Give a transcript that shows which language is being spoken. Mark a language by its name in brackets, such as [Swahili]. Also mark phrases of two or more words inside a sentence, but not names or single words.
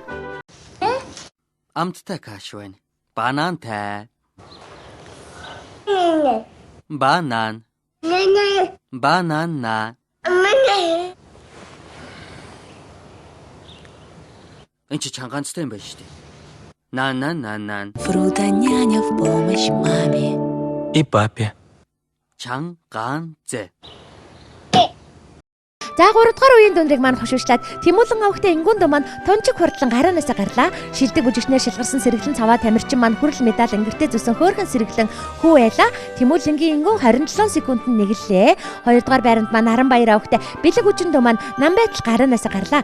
[Mongolian] Амттай каш байна. Банантай. Банан. Банана. Энд чи чангаанцтай юм байна шүү дээ. Нан. [Russian] Фрута няня в помощь маме. И папе. [Mongolian] Чангаанцэ. За 3 дугаар үеийн дүнрийг маань хошуучлаад Тэмүүлэн авахтай ингүүн дөө маань тунчиг хурдлан гараанаас гарлаа. Шилдэг бүжигчнээр шилгарсан сэргэлэн цаваа тамирчин маань хүрэл медаль өнгөртэй зүсэн хөөрхөн сэргэлэн хүү байла. Тэмүүлэнгийн ингүүн 27 секундэд нэглэлээ. 2 дугаар байранд маань Наранбаяр авахтай бэлэг хүчин дөө маань Намбайтал гараанаас гарлаа.